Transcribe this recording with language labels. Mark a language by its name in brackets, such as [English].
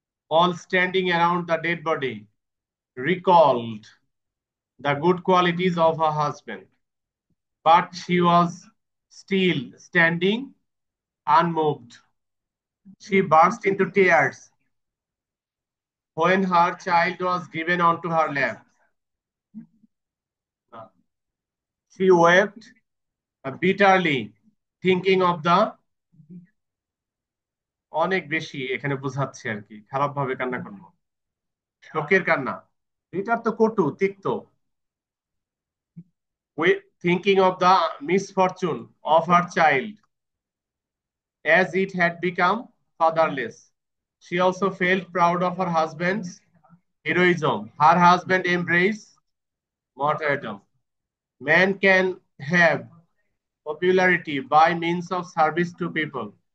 [English] All standing around the dead body recalled the good qualities of her husband, but she was still standing unmoved. She burst into tears when her child was given onto her lap. She wept bitterly, thinking of the [Bangla] অনেক বেশি এখানে বোঝাচ্ছে আর কি, খারাপ ভাবে কান্না করলো, শোকের কান্না। এটার তো কটু তিক্ত। [English] Thinking of the misfortune of her child as it had become fatherless. She also felt proud of her husband's heroism. Her husband embraced martyrdom. Man can have popularity by means of service to people.